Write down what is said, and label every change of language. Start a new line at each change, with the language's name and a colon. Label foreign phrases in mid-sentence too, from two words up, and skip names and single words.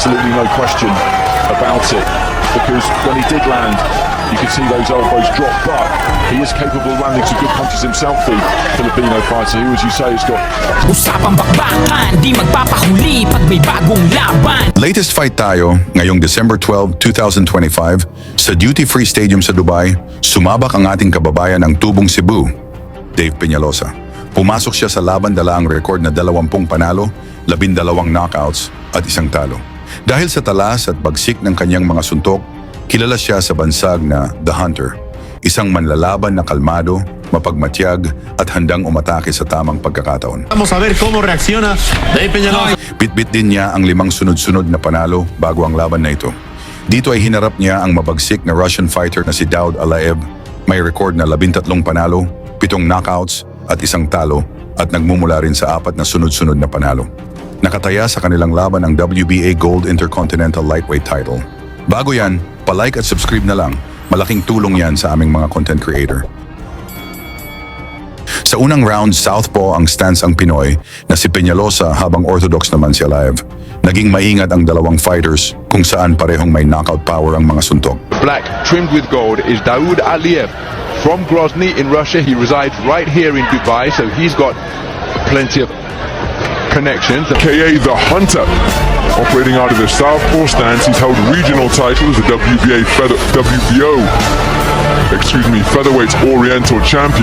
English: absolutely no question about it, because when he did land, you could see those elbows drop, but he is capable of landing some good punches himself, the Filipino fighter, who, as you say, has got...
Filipino: Usapang bakbakan, di magpapahuli pag may bagong laban.
English: Latest fight
Filipino: tayo, ngayong December 12, 2025, sa Duty Free Stadium sa Dubai, sumabak ang ating kababayan ng Tubong Cebu, Dave Peñalosa. Pumasok siya sa laban dala ang record na 20 panalo, 12 knockouts at 1 talo. Dahil sa talas at bagsik ng kanyang mga suntok, kilala siya sa bansag na The Hunter, isang manlalaban na kalmado, mapagmatyag at handang umatake sa tamang pagkakataon.
Spanish: Vamos a ver cómo reacciona Dave Peñalosa.
Filipino: Bitbit din niya ang 5 sunod-sunod na panalo bago ang laban na ito. Dito ay hinarap niya ang mabagsik na
English: Russian fighter
Filipino: na si Alaev, may record na 13 panalo, 7 knockouts at 1 talo at nagmumula rin sa 4 na sunod-sunod na panalo. Nakataya sa kanilang laban ang WBA Gold Intercontinental Lightweight title. Bago yan, palike at subscribe na lang. Malaking tulong yan sa aming mga
English: content creator.
Filipino: Sa unang round, southpaw ang stance ang Pinoy na si Peñalosa habang orthodox naman si Alaev. Naging maingat ang dalawang fighters kung saan parehong may
English: knockout power
Filipino: ang mga suntok.
English: Black, trimmed with gold, is Alaev. From Grozny in Russia, he resides right here in Dubai, so he's got plenty of connections. KA the Hunter, operating out of the southpaw stance. He's held regional titles, the featherweight Oriental champion.